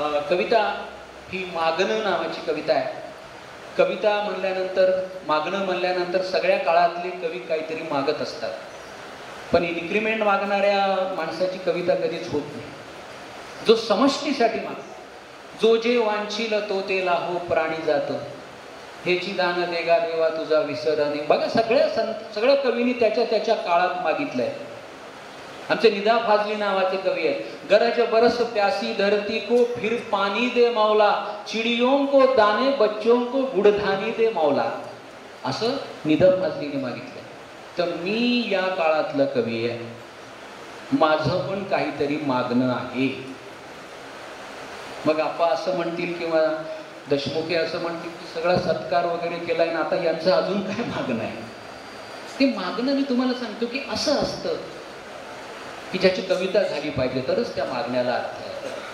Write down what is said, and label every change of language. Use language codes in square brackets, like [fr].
[mr] कविता ही मागणं नावाची कविता आहे. कविता म्हणल्यानंतर, मागणं म्हणल्यानंतर सगळ्या काळातले कवी काहीतरी मागत असतात, पण इन्क्रिमेंट मागणाऱ्या माणसाची कविता कधीच होत नाही. जो समष्टीसाठी मागतो, जो जे वांछील तो ते लाहो प्राणी जात, हेची दान देगा देवा तुझा विसरणे. बघा सगळ्या कवींनी त्याच्या काळात मागितलंय. आमचे निदा फाजली नावाचे कवी आहेत. [hi] गरज बरस प्यासी धरती को फिर पानी दे मौला, चिड़ियों को दाने बच्चों को गुड़धानी दे मौला, [mr] असं निदा फाजलीने मागितलंय. तर मी या काळातलं कवी आहे, माझं पण काहीतरी मागणं आहे. मग आपा असं म्हणतील किंवा देशमुखे असं म्हणतील की सगळा सत्कार वगैरे केलाय ना, आता यांचं अजून काय मागणं आहे. ते मागणं मी तुम्हाला सांगतो की असं असतं की ज्याची कविता झाली पाहिजे तरच त्या मागण्याला अर्थ आहे.